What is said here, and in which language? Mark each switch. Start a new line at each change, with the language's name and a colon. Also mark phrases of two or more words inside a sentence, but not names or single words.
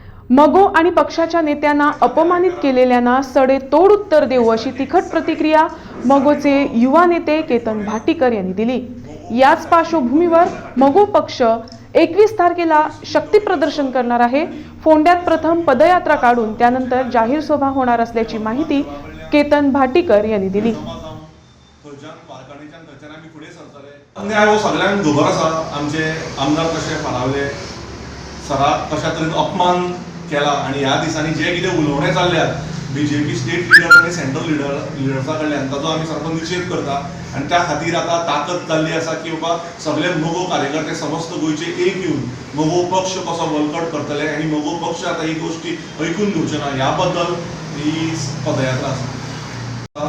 Marathi: मगो आणि पक्षाच्या नेत्यांना अपमानित केलेल्यांना सडेतोड उत्तर देऊ अशी तिखट प्रतिक्रिया मगोचे युवा नेते केतन भाटीकर यांनी दिली। याच पार्श्वभूमीवर मगो पक्ष 21 तारखेला शक्ती प्रदर्शन करणार आहे। फोंड्यात प्रथम पदयात्रा काढून त्यानंतर जाहीर सभा होणार असल्याची माहिती केतन भाटीकर यांनी दिली।
Konkani: अन्याय सगळ्यांक खबर आसा, आमचे आमदार कशे फारावले, सरा कशा तरेन अपमान केला आणि ह्या दिसांनी जे कितें उलोवणे चालल्यात बीजेपी
English: state leader
Konkani: आणि
English: central leaders
Konkani: कडल्यान ताचो आमी सारको निशेध करता आणि त्या खातीर आता ताकद जाल्ली आसा की बाबा सगळे मगो कार्यकर्ते समस्त गोंयचे एक येवन मगो पक्ष कसो बळकट करतले आणि मगो पक्ष आता ही गोष्टी ऐकून घेवचे ना ह्या बद्दल ही पदयात्रा आसा।